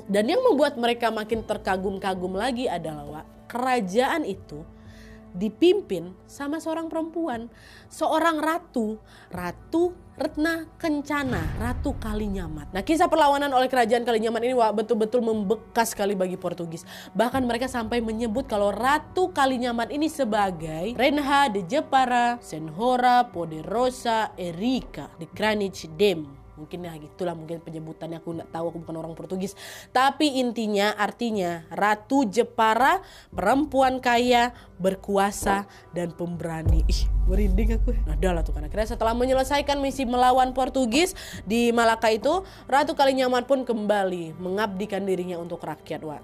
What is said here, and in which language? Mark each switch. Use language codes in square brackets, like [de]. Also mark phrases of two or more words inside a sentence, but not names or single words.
[id] Dan yang membuat mereka makin terkagum-kagum lagi adalah, Wak, kerajaan itu dipimpin sama seorang perempuan, seorang ratu Retna Kencana, Ratu Kalinyamat. Nah, kisah perlawanan oleh kerajaan Kalinyamat ini, Wak, betul-betul membekas sekali bagi Portugis. Bahkan mereka sampai menyebut kalau Ratu Kalinyamat ini sebagai [pt] Rainha de Jepara Senhora Poderosa Erika de Greenwich Dame. [id] Mungkin ya gitulah, mungkin penyebutannya, aku nggak tahu, aku bukan orang Portugis. Tapi intinya artinya Ratu Jepara, perempuan kaya, berkuasa, dan pemberani. Ih, merinding aku. Nah, dah lah tuh, karena akhirnya setelah menyelesaikan misi melawan Portugis di Malaka itu, Ratu Kalinyamat pun kembali mengabdikan dirinya untuk rakyat, Wak.